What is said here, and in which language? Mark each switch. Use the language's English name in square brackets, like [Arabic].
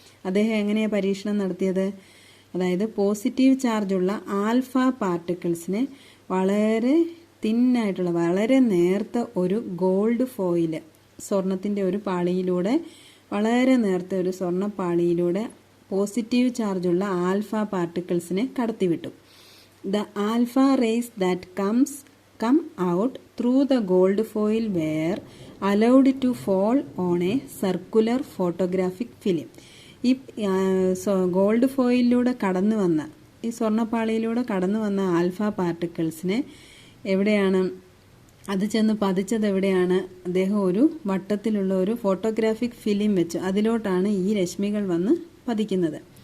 [Malayalam] അദ്ദേഹം എങ്ങനെയാണ് പരീക്ഷണം നടത്തിയത്? അതായത് പോസിറ്റീവ് ചാർജുള്ള ആൽഫ പാർട്ടിക്കിൾസിനെ വളരെ തിന്നായിട്ടുള്ള വളരെ നേർത്ത ഒരു ഗോൾഡ് ഫോയിൽ, സ്വർണത്തിൻ്റെ ഒരു പാളിയിലൂടെ, വളരെ നേർത്ത ഒരു സ്വർണ്ണ പാളിയിലൂടെ പോസിറ്റീവ് ചാർജുള്ള alpha പാർട്ടിക്കിൾസിനെ കടത്തിവിട്ടു. [English] The alpha rays that come out through the gold foil were allowed to fall on a circular photographic film. [Malayalam] ഈ ഗോൾഡ് ഫോയിലൂടെ കടന്നു വന്ന, ഈ സ്വർണ്ണപ്പാളിയിലൂടെ കടന്നു വന്ന ആൽഫ പാർട്ടിക്കിൾസിനെ എവിടെയാണ് അത് ചെന്ന് പതിച്ചത്? എവിടെയാണ്? അദ്ദേഹം ഒരു വട്ടത്തിലുള്ള ഒരു ഫോട്ടോഗ്രാഫിക് ഫിലിം വെച്ചു അതിലോട്ടാണ് ഈ രശ്മികൾ വന്ന് പതിക്കുന്നത്.